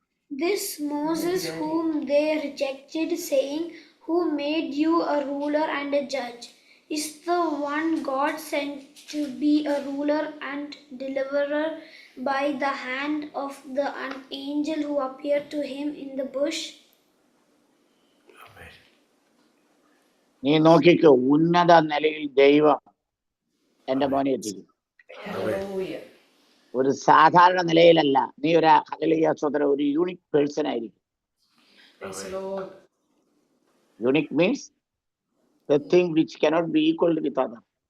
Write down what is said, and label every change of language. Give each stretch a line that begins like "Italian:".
English: This Moses whom they rejected, saying, Who made you a ruler and a judge? Is the one God sent to be a ruler and deliverer by the hand of the angel who appeared to him in the bush?
Malayalam: നീ നോക്കിക്കോ, ഉന്നത നിലയിൽ ദൈവം എന്റെ മോനെ എത്തിക്കും. ഒരു സാധാരണ നിലയിലല്ല. നീ ഒരു ഹല്ലേലൂയ സ്തോത്രം, ഒരു യൂണിക് പേഴ്സൺ ആയിരിക്കും.
English: Unique means the thing which cannot be equal with other.